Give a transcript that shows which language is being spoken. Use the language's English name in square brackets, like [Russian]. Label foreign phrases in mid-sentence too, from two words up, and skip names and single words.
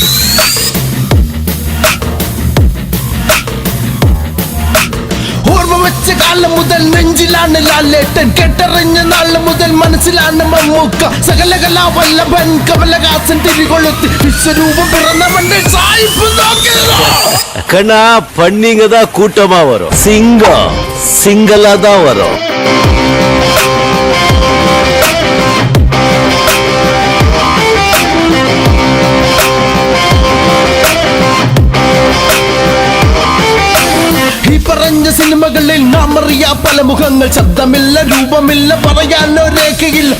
[Malayalam] വെച്ച കാലം മുതൽ നെഞ്ചിലാണ് ലാലേട്ടൻ കെട്ടറിഞ്ഞ നാള് മുതൽ മനസ്സിലാണ് മമ്മൂക്ക സകല കലാവല്ലഭൻ കമലഹാസൻ തിരികൊളുത്തി വിശ്വരൂപം പിറന്നവന്റെ സായിപ്പ് [Tamil] கண்ணா பண்ணிங்க தான் கூட்டமா வரும் சிங்கம் சிங்கலா தான் வரும் [Malayalam] പറഞ്ഞ സിനിമകളിൽ നാം അറിയാ പല മുഖങ്ങൾ ശബ്ദമില്ല രൂപമില്ല പറയാനോ രേഖയില്ല